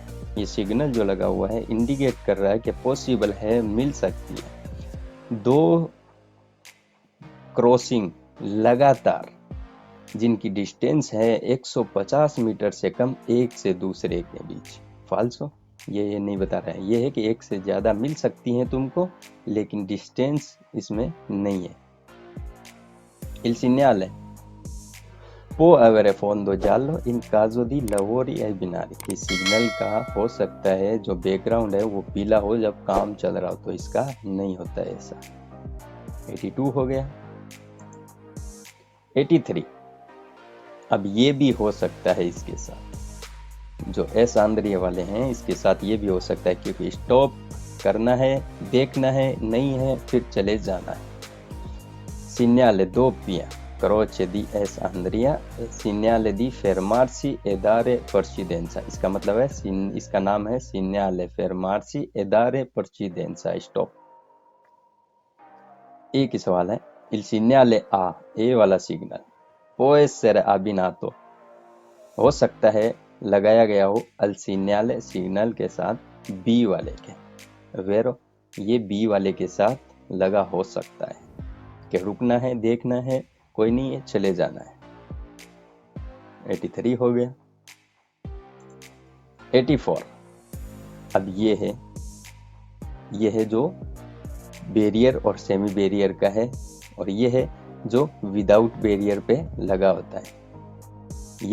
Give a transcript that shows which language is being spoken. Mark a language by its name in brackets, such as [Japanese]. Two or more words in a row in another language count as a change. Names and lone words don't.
[Hindi] ये सिग्नल जो लगा हुआ है इंडिकेट कर रहा है कि पॉसिबल है, मिल सकती है दो क्रॉसिंग लगातार जिनकी डिस्टेंस है 150 मीटर से कम एक से दूसरे के बीच, फाल्सो। ये नहीं बता रहा है, ये है कि एक से ज़्यादा मिल सकती हैं तुमको लेकिन डिस्टेंस इसमें नहीं है। [Italian] Il segnale può avere fondo giallo in caso di lavori ai binari। [Hindi] इस सिग्नल का हो सकता है जो बैकग्राउंड है वो पीला हो जब काम चल रहा हो, तो इसका नहीं होता है ऐसा। 82 हो गया। 83 अब ये भी हो सकता है इसके साथ, जो एस आंद्रिया वाले हैं इसके साथ ये भी हो सकता है, क्योंकि स्टॉप करना है, देखना है, नहीं है फिर चले जाना है। [Italian] Segnale doppia croce di S Andrea, segnale di fermarsi e dare precedenza। [Hindi] इसका मतलब है, इसका नाम है [Italian] segnale fermarsi e dare precedenza, [Hindi] स्टॉप। एक ही सवाल है। [Italian] Il segnale A, [Hindi] ए वाला सिग्नल, [Italian] può essere abbinato, [Hindi] हो सकता है लगाया गया हो [Italian] al segnale, [Hindi] सिग्नल के साथ B वाले के, वेरो, ये B वाले के साथ लगा हो सकता है कि रुकना है, देखना है, कोई नहीं है, चले जाना है। 83 हो गया। 84 अब ये है जो बैरियर और [English] semi barrier [Hindi] का है, और ये है जो [English] without barrier [Hindi] पे लगा होता है।